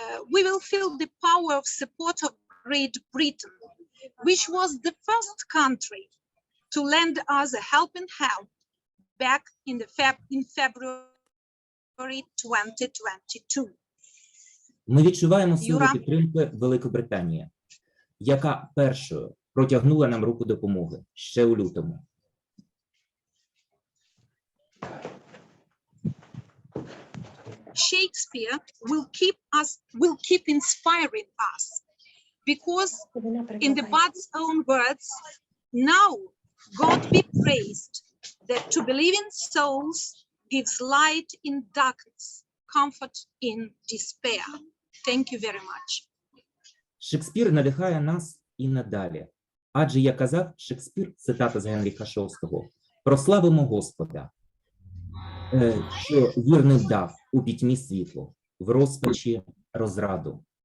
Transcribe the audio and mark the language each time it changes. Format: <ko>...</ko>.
<en>We will feel the power of support of Great Britain, which was the first country to lend us a helping hand back in February 2022.</en> <uk>Ми відчуваємо силу підтримки Великої Британії, яка першою протягнула нам руку допомоги ще у лютому.</uk> <en>Shakespeare will keep inspiring us, because in the God's own words, now God be praised that to believing souls gives light in darkness, comfort in despair. Thank you very much.</en> <uk>Шекспір надихає нас і надалі. Адже, як казав Шекспір, цитата з Генріха VI, «Прославимо Господа, що вірний дав у пітьмі світло, в розпачі розраду».</uk>